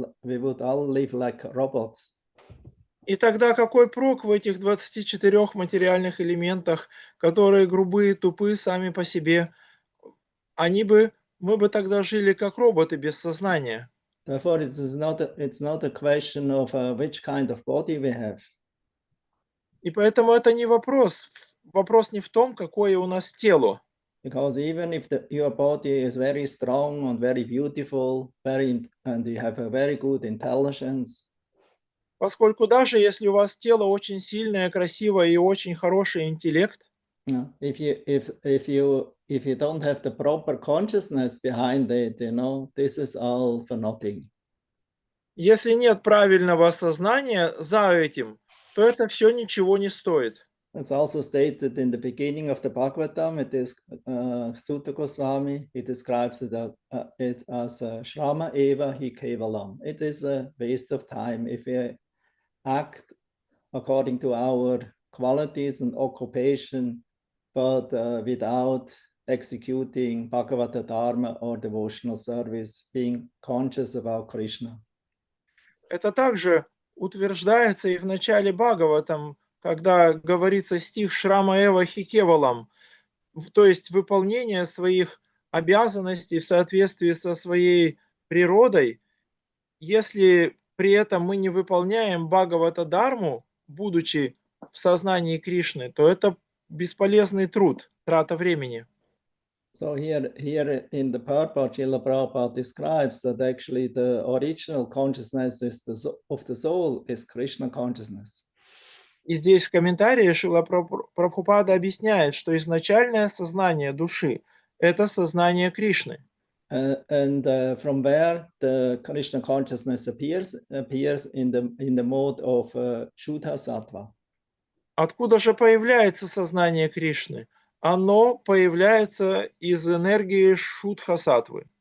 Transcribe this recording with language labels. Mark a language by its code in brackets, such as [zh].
[en] We would all live like robots. [ru] И тогда какой прок в этих 24 материальных элементах, которые грубые, тупые сами по себе? Мы бы тогда жили как роботы без сознания. [en] Therefore, it's not a question of which kind of body we have. [ru] И поэтому это не вопрос. Вопрос не в том, какое у нас тело. [en] Because even if your body is very strong and very beautiful, and you have a very good intelligence, [ru] поскольку даже если у вас тело очень сильное, красивое и очень хороший интеллект, [en] if you don't have the proper consciousness behind it, this is all for nothing. [ru] Если нет правильного сознания за этим, то это все ничего не стоит. [en] It's also stated in the beginning of the Bhagavatam. It is Sutta Goswami. He describes it as [sa] Shrama Eva Hi Kevalam. [en] It is a waste of time if we act according to our qualities and occupation, but without executing Bhagavata Dharma or devotional service, being conscious about Krishna. [ru] Это также утверждается и в начале Бхагаватам, когда говорится стих Шрама Эва Хикевалам, то есть выполнение своих обязанностей в соответствии со своей природой. Если при этом мы не выполняем Бхагавата Дharmu, будучи в сознании Кришны, то это бесполезный труд, трата времени. [en] So here in the purport, Srila Prabhupada describes that actually the original consciousness of the soul is Krishna consciousness. [ru] И здесь в комментарии Шрила Прабхупада объясняет, что изначальное сознание души – это сознание Кришны. [en] And from where the Krishna consciousness appears in the mode of Shuddha Sattva. [ru] Откуда же появляется сознание Кришны? Оно появляется из энергии Шудха-саттвы.